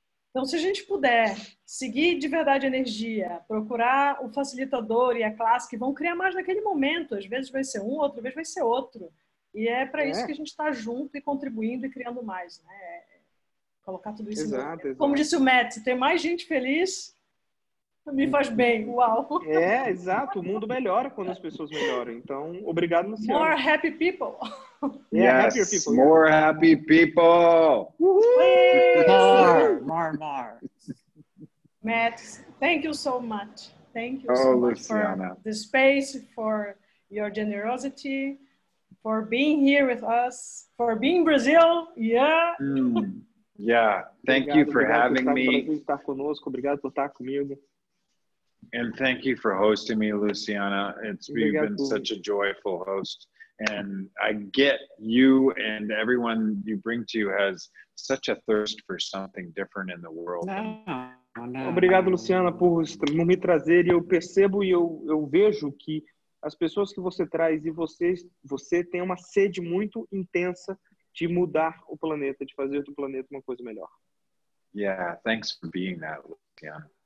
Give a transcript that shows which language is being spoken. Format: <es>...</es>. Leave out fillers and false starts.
<pt>Então, se a gente puder seguir de verdade a energia, procurar o facilitador e a classe que vão criar mais naquele momento, às vezes vai ser um, outra vez vai ser outro. E é para isso que a gente está junto e contribuindo e criando mais, né? Colocar tudo isso exato. Como disse o Matt, ter mais gente feliz me faz bem. Uau! Exato. O mundo melhora quando as pessoas melhoram. Então, obrigado, Luciano.</pt> <en>More happy people. Yes, people, more happy people. More. Matt, thank you so much. Thank you so much for the space, for your generosity, for being here with us, for being Brazil. Yeah. Yeah. Thank you for having me.</en> <pt>Estar conosco. Obrigado por estar comigo.</pt> <en>And thank you for hosting me, Luciana. You've been such a joyful host. And I get you and everyone you bring to you has such a thirst for something different in the world.</en> <pt>Obrigado, Luciana, por me trazer. E eu percebo e eu vejo que as pessoas que você traz e você tem uma sede muito intensa de mudar o planeta, de fazer do planeta uma coisa melhor.</pt> <en>Yeah, thanks for being that, Luciana.</en>